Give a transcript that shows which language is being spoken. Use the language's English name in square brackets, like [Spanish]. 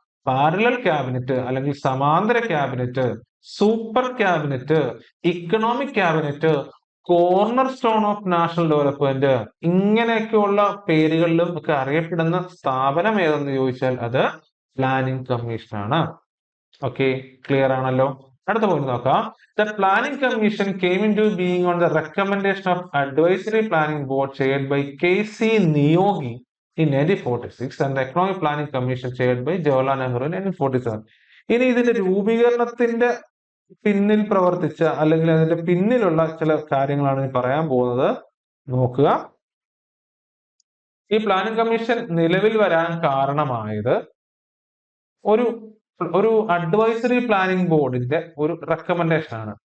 [Malayalam] Parallel cabinet അല്ലെങ്കിൽ സമാന്തര cabinet, super cabinet, economic cabinet, corner stone of national development, ഇങ്ങനെയൊക്കെയുള്ള പേരുകളിലും ഒക്കെ അറിയപ്പെടുന്ന സ്ഥാപനം ഏതെന്ന് ചോദിച്ചാൽ അത് പ്ലാനിംഗ് കമ്മീഷനാണ്. ഓക്കെ, ക്ലിയർ ആണല്ലോ. അടുത്ത പോയിന്റ് നോക്കാം. [English] The planning commission came into being on the recommendation of advisory planning board chaired by K.C. Niyogi in 1946 and the economic planning commission chaired by Jawaharlal Nehru in 1947. [Malayalam] ഇനി ഇതിന്റെ രൂപീകരണത്തിന്റെ പിന്നിൽ പ്രവർത്തിച്ച അല്ലെങ്കിൽ അതിന്റെ പിന്നിലുള്ള ചില കാര്യങ്ങളാണ് പറയാൻ പോകുന്നത്. നോക്കുക, ഈ പ്ലാനിംഗ് കമ്മീഷൻ നിലവിൽ വരാൻ കാരണമായത് ഒരു അഡ്വൈസറി പ്ലാനിംഗ് ബോർഡിന്റെ ഒരു റെക്കമെൻഡേഷൻ ആണ്.